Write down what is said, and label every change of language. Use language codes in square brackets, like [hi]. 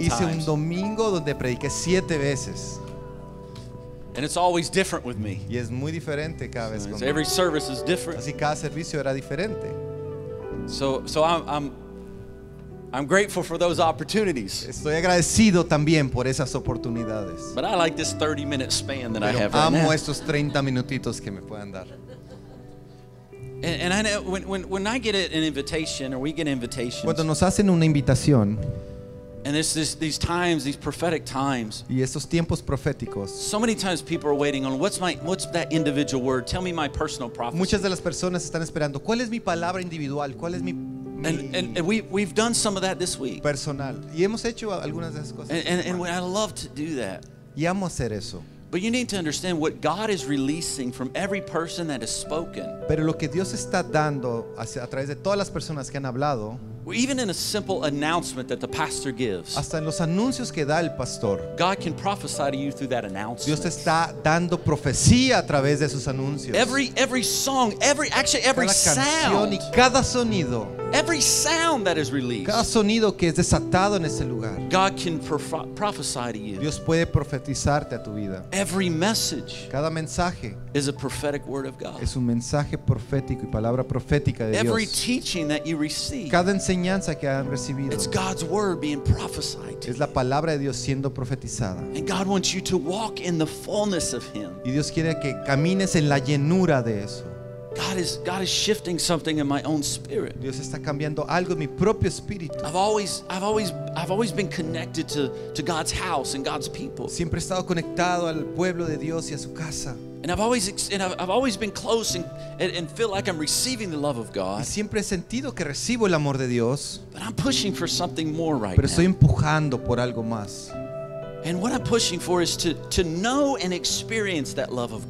[es] Hice un [en] times. [es] domingo donde prediqué 7 veces. [en] And it's always different with me. [es] Y es muy diferente cada vez. [en] So every service is different. [es] Así cada servicio era diferente. [en] So I'm grateful for those opportunities. [es] Estoy agradecido también por esas oportunidades. [en] But I like this 30-minute span that I [es] Pero [en] have right now. [es] amo estos 30 minutitos que me puedan dar. [en] And I know when I get an invitation, or we get invitations, [es] Cuando nos hacen una invitación [en] and it's these times, these prophetic times, [es] y estos tiempos proféticos, [en] so many times people are waiting on what's that individual word? Tell me my personal prophecy. [es] muchas de las personas están esperando, ¿cuál es mi palabra individual? ¿Cuál es mi [en] And we've done some of that this week. [es] personal? Y hemos hecho algunas de esas cosas. [en] And I love to do that. [es] Y amo hacer eso. [en] But you need to understand what God is releasing from every person that has spoken. [es] Pero lo que Dios está dando a través de todas las personas que han hablado, [en] Even in a simple announcement that the pastor gives, [es] hasta en los anuncios que da el pastor, [en] God can prophesy to you through that [es] Dios [en] announcement. [es] te está dando profecía a través de sus anuncios. [en] Every song, every [es] Cada canción y [en] sound, [es] cada sonido, [en] every sound that is released, [es] cada sonido que es desatado en ese lugar, [en] God can prophesy to you. [es] Dios puede profetizarte a tu vida. [en] Every message [es] Cada mensaje [en] is a prophetic word of God. [es] es un mensaje profético y palabra profética de [en] Every [es] Dios. [en] teaching that you receive, [es] Cada enseñanza que han recibido [en] it's God's word being prophesied to. [es] es la palabra de Dios siendo profetizada. [en] And God wants you to walk in the fullness of Him. [es] Y Dios quiere que camines en la llenura de eso. [en] God is shifting something in my own spirit. [es] Dios está cambiando algo en mi propio espíritu. [en] I've always been connected to God's house and God's people. [es] Siempre he estado conectado al pueblo de Dios y a su casa. [en] And I've always been close and feel like I'm receiving the love of [es] Y [en] God. [es] siempre he sentido que recibo el amor de Dios, [en] But I'm pushing for something more right [es] pero estoy [en] now. [es] empujando por algo más. [en] And what I'm pushing for is to know and experience that love of